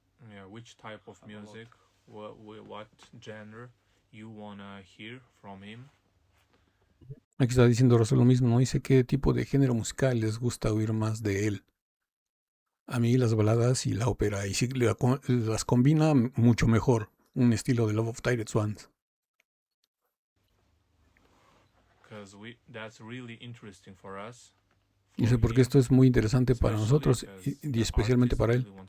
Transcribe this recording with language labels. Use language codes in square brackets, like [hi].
[en] Yeah, which type of music, what genre you wanna hear from him? [es] Aquí está diciendo Rosa lo mismo, ¿no? Dice qué tipo de género musical les gusta oír más de él. A mí las baladas y la ópera, y si las combina mucho mejor, un estilo de Love of Tired Swans. [en] Because that's really interesting for us. [es] Dice, porque esto es muy interesante para nosotros y especialmente para él.